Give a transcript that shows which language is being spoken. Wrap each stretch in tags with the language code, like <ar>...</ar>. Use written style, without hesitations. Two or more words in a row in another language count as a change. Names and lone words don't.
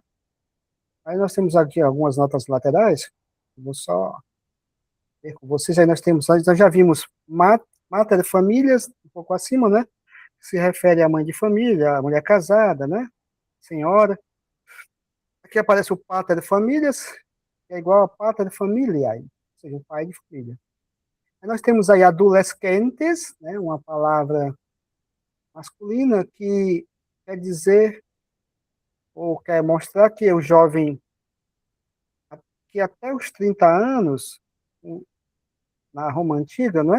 <pt>Aí nós temos aqui algumas notas laterais. Vou só ver com vocês. Aí nós já vimos</pt> <la>mater famílias,</la> <pt>um pouco acima, né? Que se refere à mãe de família, à mulher casada, né? Senhora. Aqui aparece o</pt> <la>pater familias,</la> <pt>que é igual a</pt> <la>pater familiae,</la> <pt>ou seja, o pai de família. Aí nós temos aí adolescentes, né, uma palavra masculina que quer dizer ou quer mostrar que o jovem, que até os 30 anos, na Roma Antiga, não é?</pt>